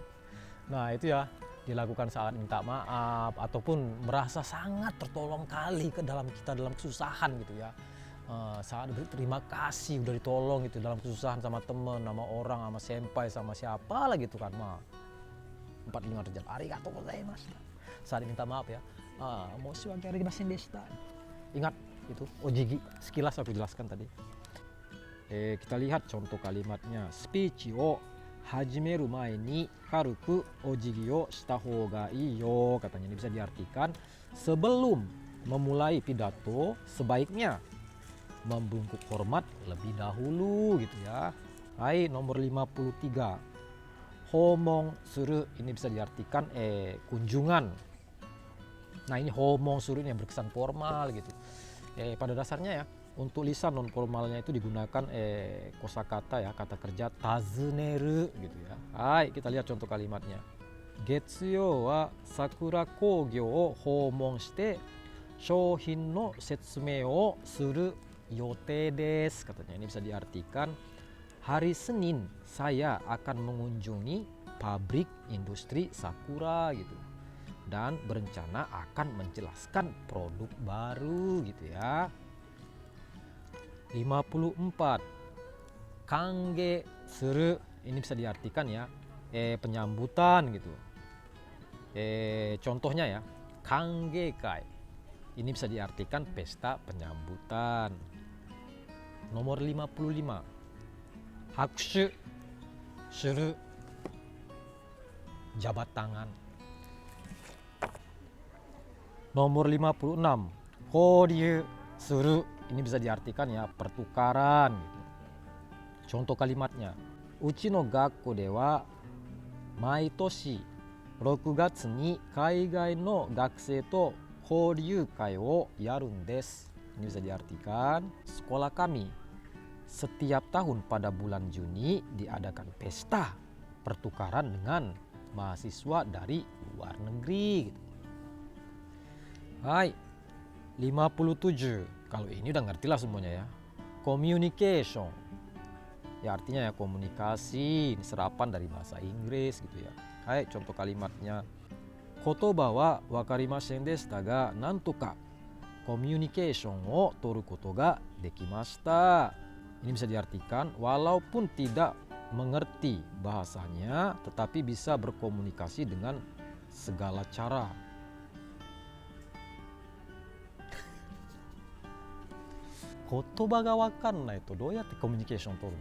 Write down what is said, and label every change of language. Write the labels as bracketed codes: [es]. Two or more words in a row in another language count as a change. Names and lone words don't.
[id] Nah, itu ya dilakukan saat minta maaf ataupun merasa sangat tertolong kali ke dalam kita dalam kesusahan gitu ya. Saat berterima kasih udah ditolong gitu dalam kesusahan sama temen, sama orang, sama senpai, sama siapa lah gitu kan. 45 derajat. [ja] ありがとうございます. [id] Saat minta maaf ya. [ja] 申し訳ありませんでした. [id] Ingat itu ojigi. Sekilas aku jelaskan tadi. Kita lihat contoh kalimatnya. [ja] スピーチを始める前に軽くお辞儀をしたほうがいいよ. [id] Katanya ini bisa diartikan sebelum memulai pidato sebaiknya membungkuk hormat lebih dahulu gitu ya. Hai, nomor 53. [ja] 訪問する [id] ini bisa diartikan kunjungan. Nah, ini [ja] 訪問する [id] ini yang berkesan formal gitu. Pada dasarnya ya untuk lisan non formalnya itu digunakan kosakata ya, kata kerja tazuneru gitu ya. Hai, kita lihat contoh kalimatnya. [ja] 月曜はサクラ工業を訪問して商品の説明をする予定です. [id] Katanya ini bisa diartikan hari Senin saya akan mengunjungi pabrik industri Sakura gitu dan berencana akan menjelaskan produk baru gitu ya. 54. [ja] 歓迎する [id] ini bisa diartikan ya penyambutan gitu. Contohnya ya, [ja] 歓迎会 [id] ini bisa diartikan pesta penyambutan. Nomor 55. [ja] 拍手する [id] jabat tangan. Nomor 56. [ja] 交流する [id] ini bisa diartikan ya pertukaran gitu. Contoh kalimatnya. [ja] うちの学校では毎年 6月に海外の学生と交流会をやるんです. [id] Ini bisa diartikan sekolah kami setiap tahun pada bulan Juni diadakan pesta pertukaran dengan mahasiswa dari luar negeri gitu. Hai, 57. Kalau ini udah ngerti lah semuanya ya. Communication. Ya artinya ya komunikasi, ini serapan dari bahasa Inggris gitu ya. Hai, contoh kalimatnya. [ja] 言葉はわかりませんでしたがなんとかコミュニケーションを取ることができました. [id] Ini bisa diartikan walaupun tidak mengerti bahasanya tetapi bisa berkomunikasi dengan segala cara. [ja] 言葉がわかんないいつどうやってコミュニケーション取る.